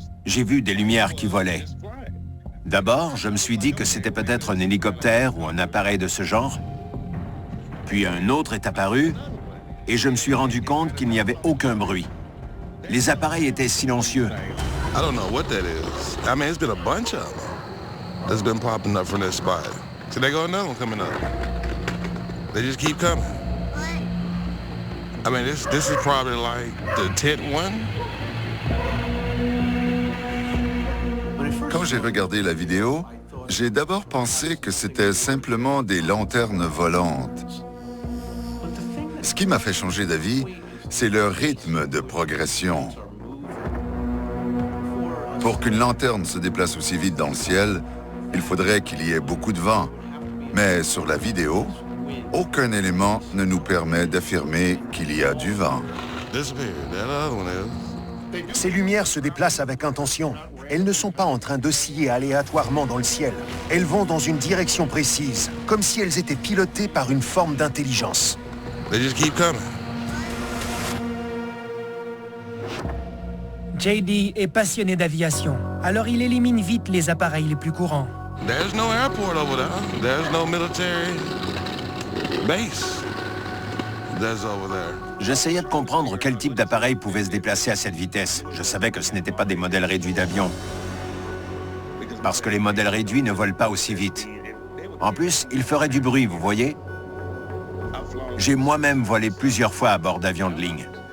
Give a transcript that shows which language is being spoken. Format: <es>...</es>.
<fr>J'ai vu des lumières qui volaient. D'abord, je me suis dit que c'était peut-être un hélicoptère ou un appareil de ce genre. Puis un autre est apparu et je me suis rendu compte qu'il n'y avait aucun bruit. Les appareils étaient silencieux.</fr> <en>I don't know what that is. I mean, it's been a bunch of them that's been popping up from this spot. So they got another one coming up. They just keep coming. I mean, this is probably like the 10th one.</en> <fr>Quand j'ai regardé la vidéo, j'ai d'abord pensé que c'était simplement des lanternes volantes. Ce qui m'a fait changer d'avis, c'est le rythme de progression. Pour qu'une lanterne se déplace aussi vite dans le ciel, il faudrait qu'il y ait beaucoup de vent. Mais sur la vidéo, aucun élément ne nous permet d'affirmer qu'il y a du vent. Ces lumières se déplacent avec intention. Elles ne sont pas en train d'osciller aléatoirement dans le ciel. Elles vont dans une direction précise, comme si elles étaient pilotées par une forme d'intelligence.</fr> <en>They just keep coming.</en> <fr>JD est passionné d'aviation, alors il élimine vite les appareils les plus courants.</fr> <en>There's no airport over there. There's no military base. That's over there.</en> <fr>J'essayais de comprendre quel type d'appareil pouvait se déplacer à cette vitesse. Je savais que ce n'étaient pas des modèles réduits d'avions. Parce que les modèles réduits ne volent pas aussi vite. En plus, ils feraient du bruit, vous voyez? J'ai moi-même volé plusieurs fois à bord d'avions de ligne.</fr>